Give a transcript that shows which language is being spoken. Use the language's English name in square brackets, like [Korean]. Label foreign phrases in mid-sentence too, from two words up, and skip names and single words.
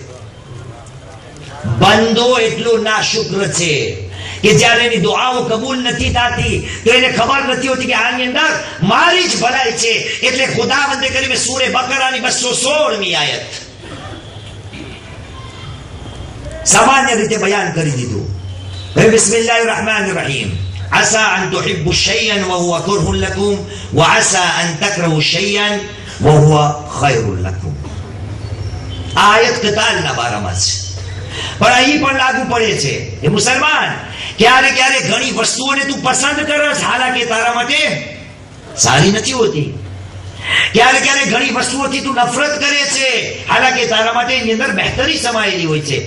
[Gujarati] બંદો એટલો નાશુક્ર છે કે જ્યારે એની દુઆઓ કબૂલ નથી થતી તો એને ખબર નથી હોતી કે આની અંદર મારી જ ભલાઈ છે. એટલે ખુદાવંદે કરીને સૂરે બકરાની 216મી આયત સામાન્ય રીતે બયાન કરી દીધું. [Arabic] بسم الله الرحمن الرحيم. عسى أن تحبوا شيئا وهو كره لكم وعسى أن تكرهوا شيئا وهو خير لكم. [Gujarati] આયત કતાલના બારામાં છે, પણ અહીં પણ લાગુ પડે છે. એ મુસલમાન, ક્યારે ક્યારે ઘણી વસ્તુઓને તું પસંદ કરસ, હાલાકે તારા માટે સારી નથી હોતી. ક્યારે ક્યારે ઘણી વસ્તુઓથી તું નફરત કરે છે, હાલાકી તારા માટે એની અંદર બહેતરી સમાયેલી હોય છે.